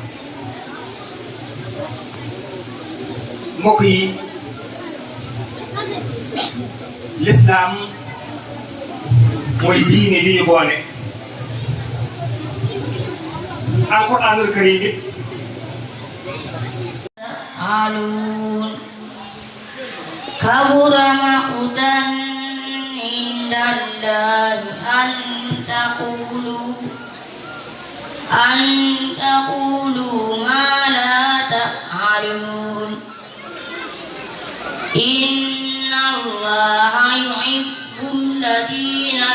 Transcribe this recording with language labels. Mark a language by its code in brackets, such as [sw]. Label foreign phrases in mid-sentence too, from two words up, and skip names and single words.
[wo] mbokk yi lislaam mooy diine li ñu boole. [ar] القرآن الكريم it كبر مقتا عند الله أن تقولوا ما لا تفعلون إن الله يحب الذين